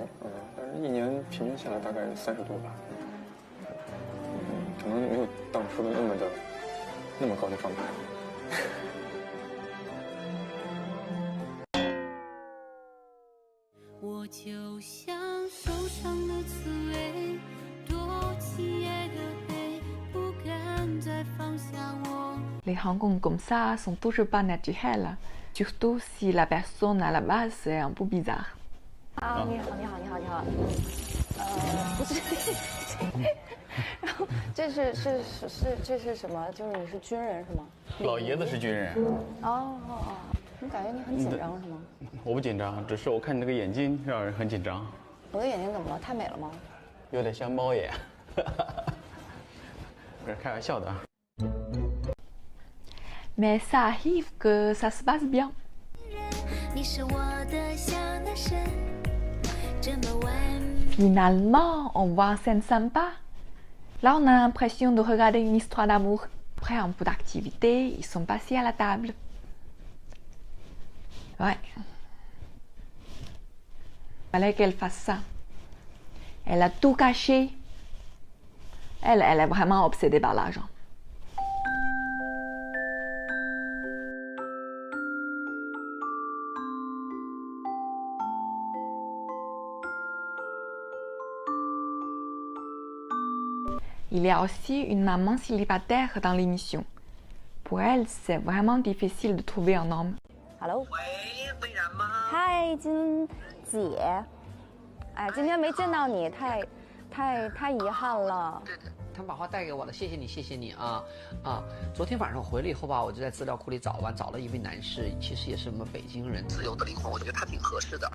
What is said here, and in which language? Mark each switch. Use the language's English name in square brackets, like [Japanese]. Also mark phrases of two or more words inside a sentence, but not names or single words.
[Chinese] 但是一年平均下来大概30多吧。可能没有当初的那么高的状态。我就像受伤的刺猬，多起夜的黑，不敢再放下我。 [French] Les rencontres comme ça sont toujours pas naturelles, surtout si la personne à la base est un peu bizarre. [Chinese] 啊，你好，你好，你好，你好。不是，然后这是什么？就是你是军人是吗？老爷子是军人。哦，你感觉你很紧张是吗？我不紧张，只是我看你这个眼睛让人很紧张。我的眼睛怎么了？太美了吗？有点像猫眼。不是开玩笑的啊。 [French] Mais ça arrive que ça se passe bien. [Chinese] 你是我的小男神，这么完美。 [French] Finalement, on voit une scène sympa. Là, on a l'impression de regarder une histoire d'amour. Après un peu d'activité, ils sont passés à la table. Ouais. Fallait qu'elle fasse ça. Elle a tout caché. Elle est vraiment obsédée par l'argent. Il y a aussi une maman célibataire dans l'émission. Pour elle, c'est vraiment difficile de trouver un homme. [Chinese] Hello，喂，魏然吗？嗨，金姐，哎，今天没见到你，太遗憾了。对的，他们把话带给我了，谢谢你，谢谢你啊啊！昨天晚上回来以后吧，我就在资料库里找了一位男士，其实也是我们北京人，自由的灵魂，我觉得他挺合适的。